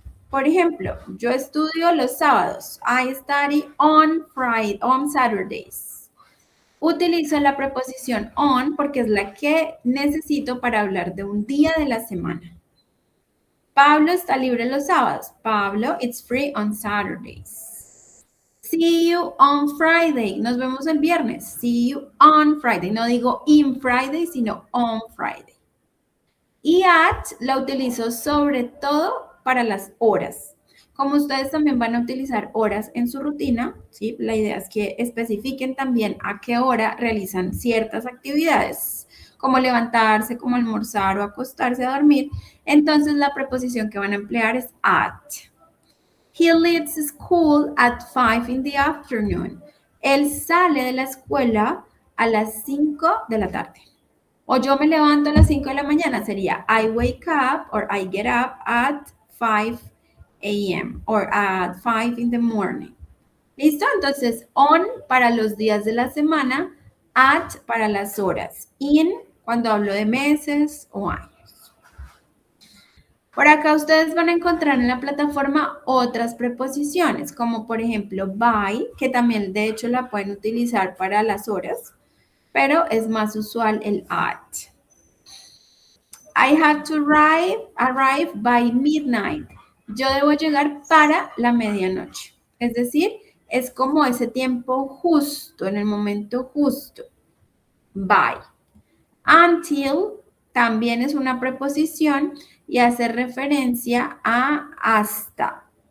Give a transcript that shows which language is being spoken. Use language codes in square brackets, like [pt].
[es] Por ejemplo, yo estudio los sábados. [en] I study on Saturdays. [es] Utilizo la preposición on porque es la que necesito para hablar de un día de la semana. Pablo está libre los sábados. [en] Pablo, it's free on Saturdays. See you on Friday. [es] Nos vemos el viernes. [en] See you on Friday. [es] No digo in Friday, sino on Friday. Y at la utilizo sobre todo para las horas. Como ustedes también van a utilizar horas en su rutina, ¿sí? La idea es que especifiquen también a qué hora realizan ciertas actividades, como levantarse, como almorzar o acostarse a dormir. Entonces la preposición que van a emplear es at. [en] He leaves school at 5 in the afternoon. [es] Él sale de la escuela a las 5 de la tarde. O yo me levanto a las 5 de la mañana, sería [en] I wake up or I get up at 5 a.m. or at 5 in the morning. [es] ¿Listo? Entonces, on para los días de la semana, at para las horas, in cuando hablo de meses o años. Por acá ustedes van a encontrar en la plataforma otras preposiciones, como por ejemplo by, que también de hecho la pueden utilizar para las horas, pero es más usual el at. [en] I have to arrive by midnight. [es] Yo debo llegar para la medianoche. Es decir, es como ese tiempo justo, en el momento justo. By. Until también es una preposición y hace referencia a hasta.